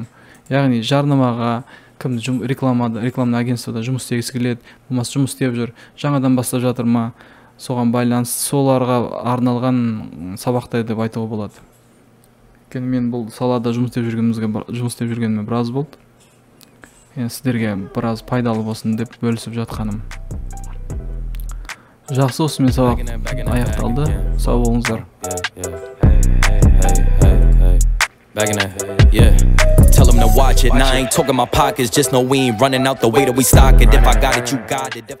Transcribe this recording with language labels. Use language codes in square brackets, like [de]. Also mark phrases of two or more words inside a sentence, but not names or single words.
[kk] Яғни жарнамаға кімді [ru] рекламный агентствода [kk] жұмыс істегісі келеді, болмаса жұмыс істеп жүр, жаңадан бастап жатыр ма, соған байланысты соларға арналған сабақтар деп айтуға болады. Өйткені мен бұл салада жұмыс істеп жүргеніме біраз болды. Сіздерге біраз пайдалы болсын деп бөлісіп жатқаным. Жақсы, осымен сабақ аяқталды. Сау болыңыздар. [en] Back in that, yeah. Tell them to watch it. Now I ain't talking my pockets. Just know we ain't running out the way that we stock it. If I got it, you got it.